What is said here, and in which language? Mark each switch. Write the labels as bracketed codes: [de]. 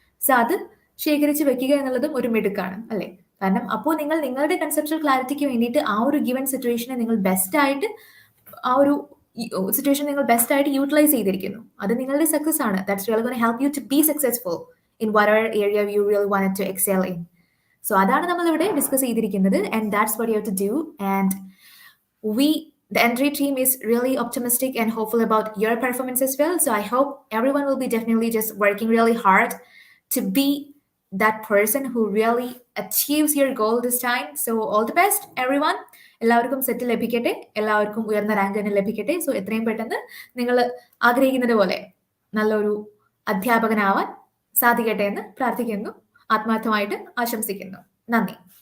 [ml] So അത് ശേഖരിച്ച് വെക്കുക എന്നുള്ളതും ഒരു മിടുക്കാണ് അല്ലേ? കാരണം അപ്പോൾ നിങ്ങൾ നിങ്ങളുടെ കൺസെപ്ച്വൽ ക്ലാരിറ്റിക്ക് വേണ്ടിയിട്ട് ആ ഒരു ഗിവൻ സിറ്റുവേഷനെ നിങ്ങൾ ബെസ്റ്റ് ആയിട്ട് ആ ഒരു സിറ്റുവേഷൻ നിങ്ങൾ ബെസ്റ്റ് ആയിട്ട് യൂട്ടിലൈസ് ചെയ്തിരിക്കുന്നു. അത് നിങ്ങളുടെ സക്സസ് ആണ്. [en] That's really gonna help you to be successful in whatever area you really wanted to excel in. [ml] So അതാണ് നമ്മൾ ഇവിടെ ഡിസ്കസ് ചെയ്തിരിക്കുന്നത്. [en] And that's what you have to do. And the entry team is really optimistic and hopeful about your performance as well. So I hope everyone will be definitely just working really hard to be that person who really achieves your goal this time. So all the best, everyone. [ml] എല്ലാവർക്കും set ലഭിക്കട്ടെ, എല്ലാവർക്കും ഉയർന്ന rank തന്നെ ലഭിക്കട്ടെ. So എത്രയും പെട്ടെന്ന് നിങ്ങൾ ആഗ്രഹിക്കുന്നത് പോലെ നല്ലൊരു അധ്യാപകനാവാൻ സാധിക്കട്ടെ എന്ന് പ്രാർത്ഥിക്കുന്നു, ആത്മാർത്ഥമായിട്ട് ആശംസിക്കുന്നു. നന്ദി.